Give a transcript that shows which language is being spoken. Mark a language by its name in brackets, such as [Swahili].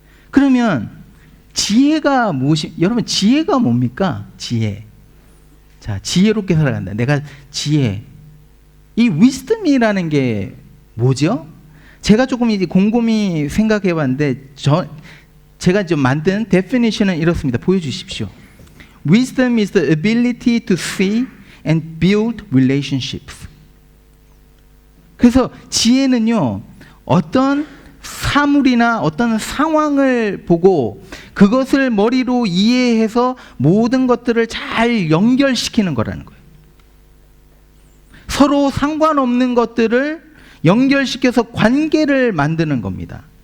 [Korean] 그러면 지혜가 무엇이, 여러분, 지혜가 뭡니까? 지혜. 자, 지혜롭게 살아간다. 내가 지혜. 이 wisdom이라는 게 뭐죠? 제가 조금 이제 곰곰이 생각해 봤는데, 제가 좀 만든 definition은 이렇습니다. 보여주십시오. [English] Wisdom is the ability to see and build relationships. [Korean] 그래서 지혜는요, 어떤 사물이나 어떤 상황을 보고 그것을 머리로 이해해서 모든 것들을 잘 연결시키는 거라는 거예요. 서로 상관없는 것들을 연결시켜서 관계를 만드는 겁니다.